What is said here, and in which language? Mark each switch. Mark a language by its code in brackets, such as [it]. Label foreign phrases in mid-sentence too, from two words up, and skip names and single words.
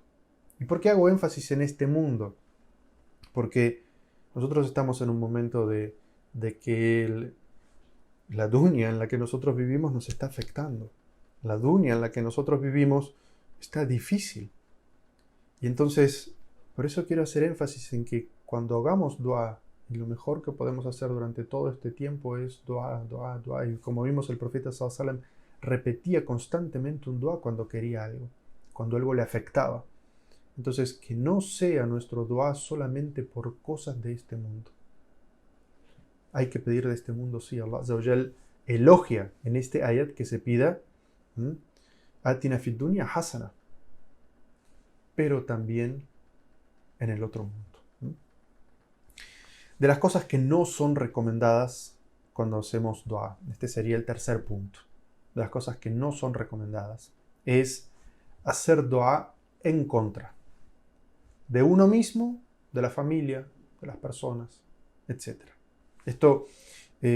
[es] ¿Y por qué hago énfasis en este mundo? Porque nosotros estamos en un momento de que la dunya en la que nosotros vivimos nos está afectando. La dunya en la que nosotros vivimos está difícil. Y entonces, por eso quiero hacer énfasis en que cuando hagamos dua, y lo mejor que podemos hacer durante todo este tiempo es dua, dua, dua. Y como vimos, el profeta [ar] صلى الله عليه وسلم [es] repetía constantemente un dua cuando quería algo, cuando algo le afectaba. Entonces, que no sea nuestro dua solamente por cosas de este mundo. Hay que pedir de este mundo, sí. [ar] الله عز وجل [es] elogia en este ayat que se pida [ar] آتنا في الدنيا حسنة, [es] pero también en el otro mundo. De las cosas que no son recomendadas cuando hacemos dua, este sería el tercer punto. De las cosas que no son recomendadas es hacer dua en contra de uno mismo, de la familia, de las personas, etc.